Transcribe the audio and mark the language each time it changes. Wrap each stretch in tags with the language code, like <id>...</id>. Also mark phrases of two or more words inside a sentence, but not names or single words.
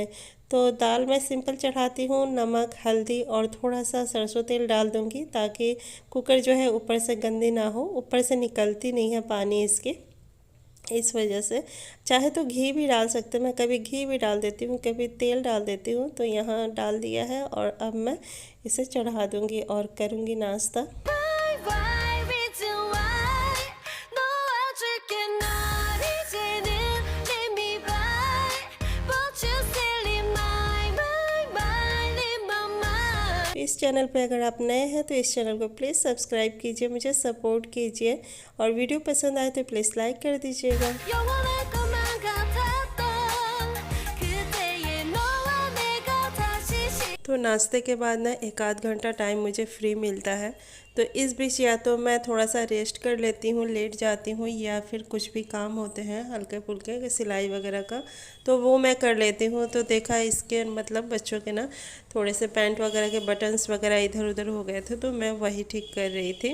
<hi>तो दाल मैं सिंपल चढ़ाती हूँ, नमक, हल्दी और थोड़ा सा सरसों तेल डाल दूँगी, ताकि कुकर जो है ऊपर से गंदी ना हो, ऊपर से निकलती नहीं है पानी इसके, इस वजह से। चाहे तो घी भी डाल सकते हैं, मैं कभी घी भी डाल देती हूँ, कभी तेल डाल देती हूँ। तो यहाँ डाल दिया है और अब मैं इसे चढ़ा दूँगी और करूँगी नाश्ता।</hi> <en>Why reason why</en> <ko>놓아줄게 널 이제는</ko> <en>let me by But you still in my mind</en> <hi>इस चैनल पे अगर आप नए हैं तो इस चैनल को प्लीज़ सब्सक्राइब कीजिए, मुझे सपोर्ट कीजिए, और वीडियो पसंद आए तो प्लीज़ लाइक कर दीजिएगा।</hi> <ko>영원할 것만 같았던 그때의 너와 내가 다시</ko> <hi>तो नाश्ते के बाद ना एक आध घंटा टाइम मुझे फ्री मिलता है, तो इस बीच या तो मैं थोड़ा सा रेस्ट कर लेती हूँ, लेट जाती हूँ, या फिर कुछ भी काम होते हैं हल्के फुल्के सिलाई वगैरह का तो वो मैं कर लेती हूँ। तो देखा इसके मतलब बच्चों के ना थोड़े से पैंट वगैरह के बटन्स वगैरह इधर उधर हो गए थे, तो मैं वही ठीक कर रही थी।</hi>